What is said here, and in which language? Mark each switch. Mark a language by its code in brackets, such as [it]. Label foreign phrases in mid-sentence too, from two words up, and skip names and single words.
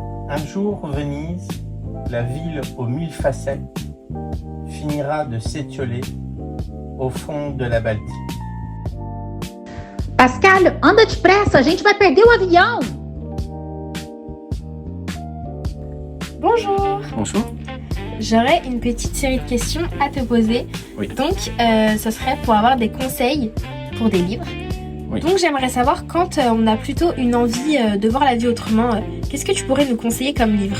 [fr] Un jour, Venise, la ville aux mille facettes, finira de s'étioler au fond de la Baltique. Pascal, [pt] anda depressa, a gente vai perder o avião. [fr] Bonjour. Bonjour. J'aurais une petite série de questions à te poser. Oui. Donc, ce serait pour avoir des conseils pour des livres. Oui. Donc, j'aimerais savoir quand on a plutôt une envie de voir la vie autrement, qu'est-ce que tu pourrais nous conseiller comme livre?